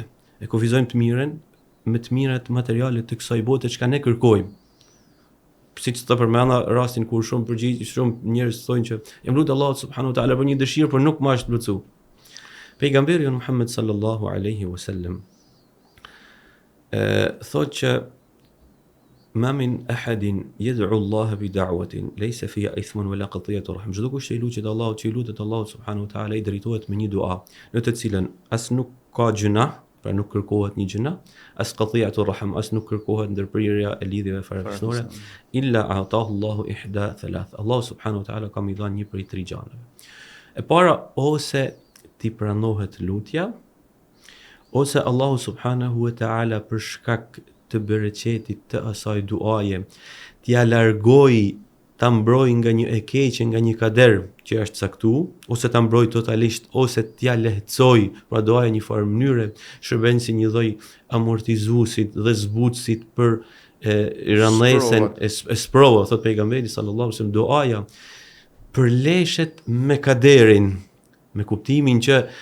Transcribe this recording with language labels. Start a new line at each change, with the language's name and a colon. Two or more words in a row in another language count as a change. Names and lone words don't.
Albanian: E kufizojmë të mirën me të mirat materiale të kësaj bote që ka ne kërkojmë. Siç të përmenda rastin kur shumë njerëz thonë që jam lutë Allahut
Arabic: سبحانه وتعالى
Albanian: për një dëshirë, por nuk më është plotsu. Pejgamberi Muhammed
Arabic: صلى الله عليه وسلم
Albanian: thotë që
Arabic: ما من أحد يدعو الله بدعوة ليس فيها إثم ولا قطيعة رحم.
Albanian: Çdo kush që i lutet Allahut, që i lutet Allahut
Arabic: سبحانه وتعالى,
Albanian: i drejtohet me një dua në të cilën as nuk ka gjuna, pra nuk kërkohet një gjuna, as
Arabic: قطيعة رحم,
Albanian: as nuk kërkohet ndërprirja e lidhjeve farefisnore,
Arabic: إلا أعطاه الله إحدى ثلاث.
Albanian: Allahu
Arabic: سبحانه وتعالى
Albanian: ka i dhënë një prej tre gjërave. E para, ose ti pranohet lutja, ose Allahu
Arabic: سبحانه وتعالى
Albanian: për shkak të bereqetit të asaj duaje, t'ja largoj, ta mbroj nga një e keqe, nga një kader që është caktu, ose ta mbroj totalisht, ose t'ja lehtësoj, pra duaja një farë mënyre, shërben si një lloj amortizuesit dhe zbutësit për rëndësen e sprova, thot pejgamberi
Arabic: صلى الله عليه وسلم,
Albanian: duaja përleshet me kaderin, me kuptimin që